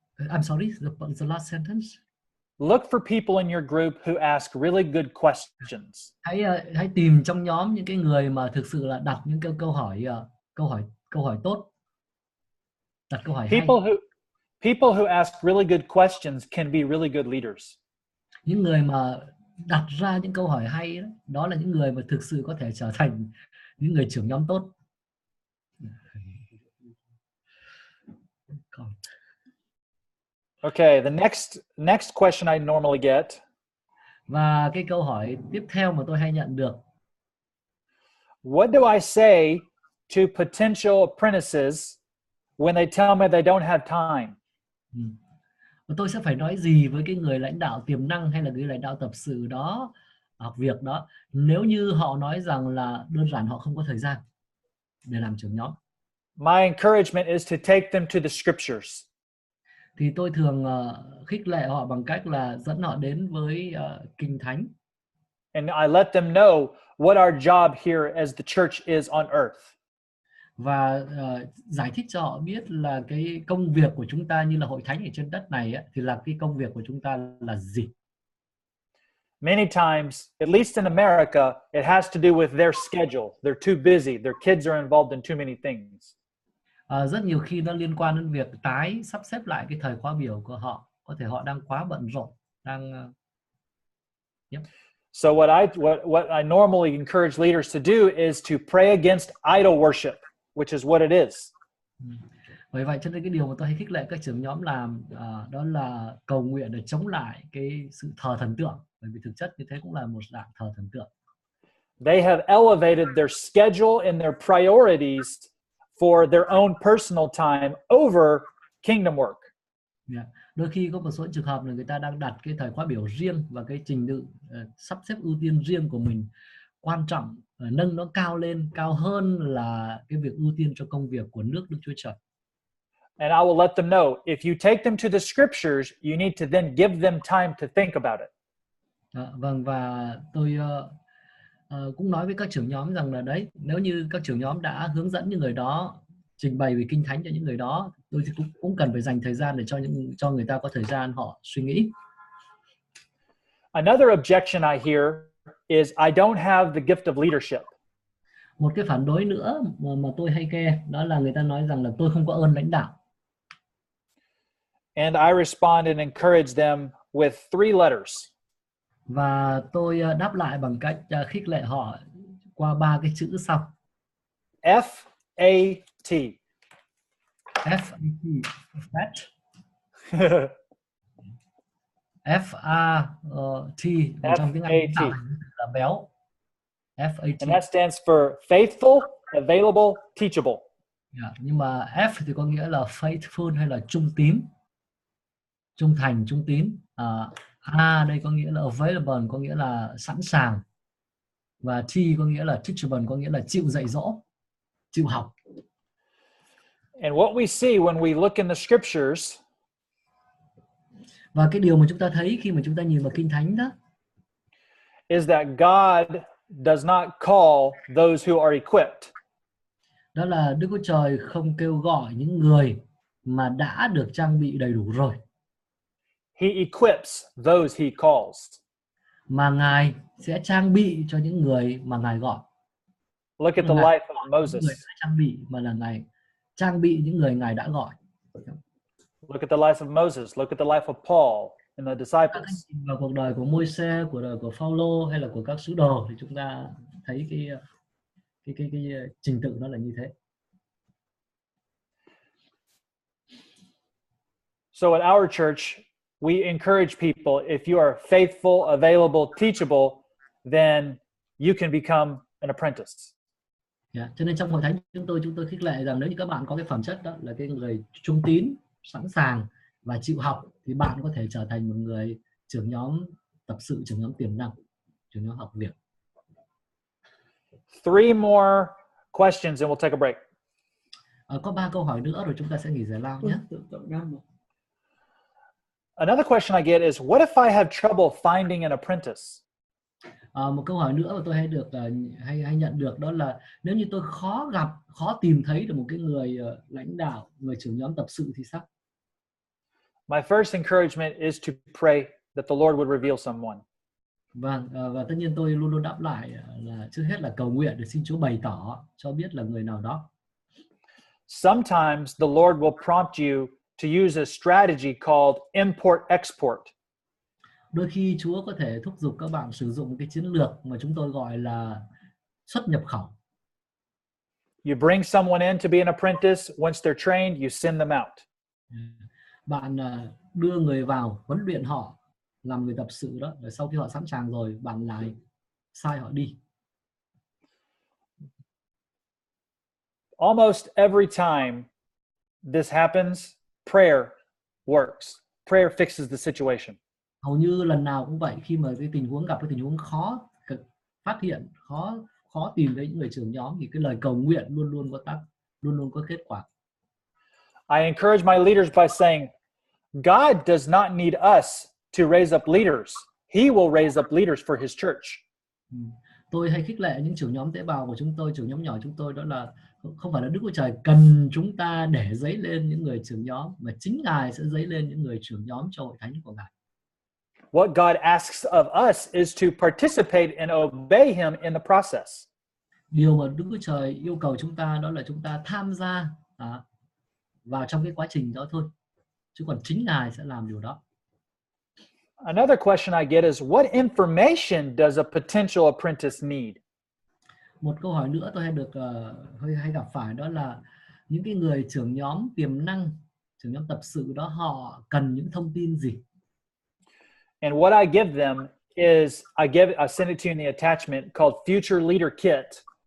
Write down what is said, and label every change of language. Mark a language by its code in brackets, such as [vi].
[en] I'm sorry, the last sentence. Look for people in your group who ask really good questions. [vi] Hãy tìm trong nhóm những cái người mà thực sự là đặt những câu hỏi tốt. Đặt câu hỏi hay. [en] People who ask really good questions can be really good leaders. [vi] Những người mà đặt ra những câu hỏi hay đó là những người mà thực sự có thể trở thành những người trưởng nhóm tốt. [en] Okay, the next question I normally get. [vi] Và cái câu hỏi tiếp theo mà tôi hay nhận được. [en] What do I say to potential apprentices when they tell me they don't have time? [vi] Tôi sẽ phải nói gì với cái người lãnh đạo tiềm năng hay là người lãnh đạo tập sự đó, học việc đó, nếu như họ nói rằng là đơn giản họ không có thời gian để làm trưởng nhóm? [en] My encouragement is to take them to the scriptures. [vi] Thì tôi thường khích lệ họ bằng cách là dẫn họ đến với Kinh Thánh. [en] And I let them know what our job here as the church is on earth. [vi] Và giải thích cho họ biết là cái công việc của chúng ta như là hội thánh ở trên đất này thì là cái công việc của chúng ta là gì. [en] Many times, at least in America, it has to do with their schedule. They're too busy. Their kids are involved in too many things. [vi] Rất nhiều khi nó liên quan đến việc tái sắp xếp lại cái thời khóa biểu của họ. Có thể họ đang quá bận rộn, [en] So what I normally encourage leaders to do is to pray against idol worship, which is what it is. [vi] Bởi vậy cho nên cái điều mà tôi hay khích lệ các trưởng nhóm làm đó là cầu nguyện để chống lại cái sự thờ thần tượng, bởi vì thực chất như thế cũng là một dạng thờ thần tượng. [en] They have elevated their schedule and their priorities for their own personal time over kingdom work. [vi] Đôi khi có một số trường hợp là người ta đang đặt cái thời khóa biểu riêng và cái trình tự sắp xếp ưu tiên riêng của mình quan trọng, nâng nó cao hơn là cái việc ưu tiên cho công việc của nước Đức Chúa Trời. [en] And I will let them know, if you take them to the scriptures, you need to then give them time to think about it. [vi] Vâng, và tôi cũng nói với các trưởng nhóm rằng là đấy, nếu như các trưởng nhóm đã hướng dẫn những người đó, trình bày về Kinh Thánh cho những người đó, tôi thì cũng cần phải dành thời gian để cho người ta có thời gian họ suy nghĩ. [en] Another objection I hear is I don't have the gift of leadership. [vi] Một cái phản đối nữa mà tôi hay nghe đó là người ta nói rằng là tôi không có ơn lãnh đạo. [en] And I respond and encourage them with 3 letters. [vi] Và tôi đáp lại bằng cách khích lệ họ qua 3 cái chữ sau. [en] F-A-T. F-A-T, fat. [vi] F-A-T ở trong tiếng Anh cũng tạo thành là béo. [en] F-A-T. And that stands for faithful, available, teachable. [vi] Yeah, nhưng mà F thì có nghĩa là faithful hay là trung tín, trung thành, trung tín. A đây có nghĩa là available, có nghĩa là sẵn sàng, và T có nghĩa là teachable, có nghĩa là chịu dạy dỗ, chịu học. [en] And what we see when we look in the scriptures [vi] Và cái điều mà chúng ta thấy khi mà chúng ta nhìn vào Kinh Thánh đó [en] is that God does not call those who are equipped. [vi] đó là Đức Chúa Trời không kêu gọi những người mà đã được trang bị đầy đủ rồi, [en] He equips those he calls. [vi] mà Ngài sẽ trang bị cho những người mà Ngài gọi. [en] Look at the life of Moses. [vi] Người đã trang bị mà là Ngài trang bị những người Ngài đã gọi. [en] Look at the life of Moses. Look at the life of Paul and the disciples. [vi] Vào cuộc đời của Môi-se, cuộc đời của Phaolô hay là của các sứ đồ thì chúng ta thấy cái trình tự nó là như thế. [en] So at our church, we encourage people, if you are faithful, available, teachable, then you can become an apprentice. Yeah. [vi] Cho nên trong hội thánh chúng tôi khích lệ rằng nếu như các bạn có cái phẩm chất đó là cái người trung tín, sẵn sàng và chịu học thì bạn có thể trở thành một người trưởng nhóm tập sự, trưởng nhóm tiềm năng, trưởng nhóm học việc. [en] 3 more questions and we'll take a break. [vi] Có 3 câu hỏi nữa rồi chúng ta sẽ nghỉ giải lao nhé. [en] Another question I get is, what if I have trouble finding an apprentice? [vi] Một câu hỏi nữa mà tôi hay nhận được đó là nếu như tôi khó tìm thấy được một cái người lãnh đạo, người trưởng nhóm tập sự thì sao? [en] My first encouragement is to pray that the Lord would reveal someone. [vi] Vâng, và tất nhiên tôi luôn luôn đáp lại là trước hết là cầu nguyện để xin Chúa bày tỏ cho biết là người nào đó. [en] Sometimes the Lord will prompt you to use a strategy called import-export. [vi] Đôi khi Chúa có thể thúc giục các bạn sử dụng cái chiến lược mà chúng tôi gọi là xuất nhập khẩu. [en] You bring someone in to be an apprentice. Once they're trained, you send them out. [vi] Bạn đưa người vào, huấn luyện họ làm người tập sự đó, rồi sau khi họ sẵn sàng rồi, bạn lại sai họ đi. [en] Almost every time this happens, prayer works. Prayer fixes the situation. [vi] Hầu như lần nào cũng vậy, khi mà cái tình huống khó phát hiện, khó tìm thấy những người trưởng nhóm thì cái lời cầu nguyện luôn luôn có kết quả. [en] I encourage my leaders by saying, God does not need us to raise up leaders. He will raise up leaders for his church. [vi] Tôi hay khích lệ những trưởng nhóm tế bào của chúng tôi, trưởng nhóm nhỏ chúng tôi, đó là không phải là Đức Chúa Trời cần chúng ta để dấy lên những người trưởng nhóm, mà chính Ngài sẽ dấy lên những người trưởng nhóm cho hội thánh của Ngài. [en] What God asks of us is to participate and obey him in the process. [vi] Điều mà Đức Chúa Trời yêu cầu chúng ta đó là chúng ta tham gia vào trong cái quá trình đó thôi, chứ còn chính Ngài sẽ làm điều đó. [en] Another question I get is, what information does a potential apprentice need? [vi] Một câu hỏi nữa tôi hay gặp phải đó là những cái người trưởng nhóm tiềm năng, trưởng nhóm tập sự đó, họ cần những thông tin gì? [en] And what I give them is I send it to you in the attachment called Future Leader Kit.